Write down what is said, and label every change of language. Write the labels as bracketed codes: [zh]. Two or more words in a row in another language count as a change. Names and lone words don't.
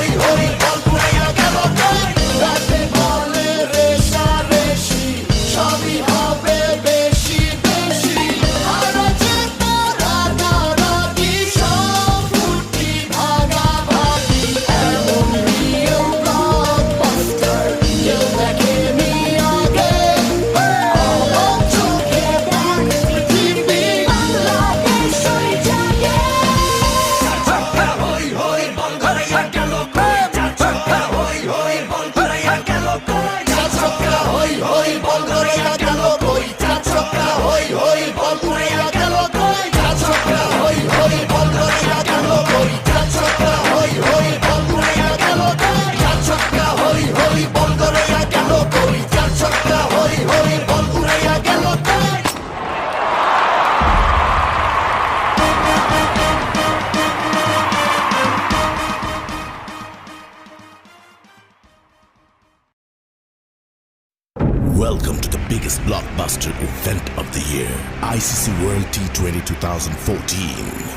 [bn] হই বল ঘুরাইয়া গেল কই রাতে বলে রেশারেশি সবই হবে বেশি বেশি আর জেতা রাগারাগি সব ফুটি ভাগাভাগি এমন [en] real blockbuster [bn] কেউ দেখেনি আগে চোখে দেখ পৃথিবী বাংলাদেশ ওই জাগে ছক্কা হই হই বল ঘুরাইয়া গেল কই. ছক্কা হই হই বল ঘুরাইয়া গেল কই. চার ছক্কা হই হই বল ঘুরাইয়া গেল কই চার ছক্কা হই হই বল ঘুরাইয়া গেল কই চার ছক্কা হই হই বল ঘুরাইয়া গেল কই চার ছক্কা হই হই বল ঘুরাইয়া গেল কই চার ছক্কা হই হই বল ঘুরাইয়া গেল কই চার ছক্কা হই হই বল ঘুরাইয়া গেল কই [en] Welcome to the biggest blockbuster event of the year, ICC World T20 2014.